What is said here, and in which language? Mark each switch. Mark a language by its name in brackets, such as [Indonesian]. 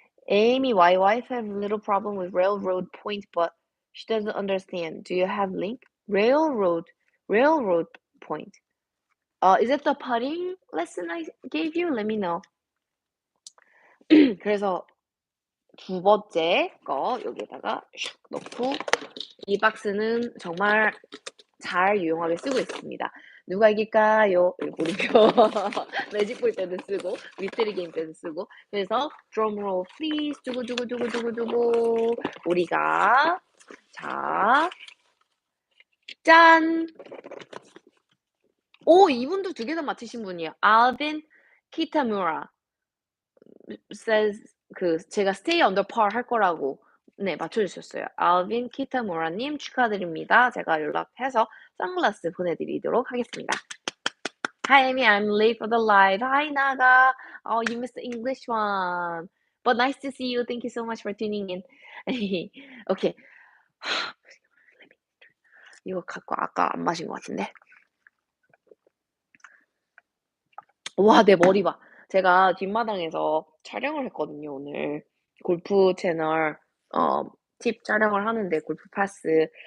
[English] Amy, my wife have little problem with railroad point, but she doesn't understand. Do you have link? Railroad point. Is it the putting lesson I gave you? Let me know. [Korean] 그래서 두 번째 거 여기에다가 샥 넣고 이 박스는 정말 잘 유용하게 쓰고 있습니다. 누가 이길까요? 고르표 매직 볼 때도 쓰고 미스테리 게임 때도 쓰고 그래서 [English] drum roll please [Korean] 두구두구두구두구두구 우리가 자 짠! 이분도 두 개 다 맞히신 분이에요. [English] Alvin Kitamura says [Korean] 제가 [English] stay under par [Korean] 할 거라고 네 맞춰 주셨어요. Alvin Kitamura 님 축하드립니다. 제가 연락해서 선글라스 보내 드리도록 하겠습니다. [English] Hi, Amy. I'm late for the live. Hi, Naga. Oh, you missed the English one. But nice to see you. Thank you so much for tuning in. Okay. [Korean] 이거 갖고 아까 안 마신 것 같은데. 와, 내 머리 봐. 제가 뒷마당에서 촬영을 했거든요, 오늘. 골프 채널, 어, 팁 촬영을 하는데, 골프 파스.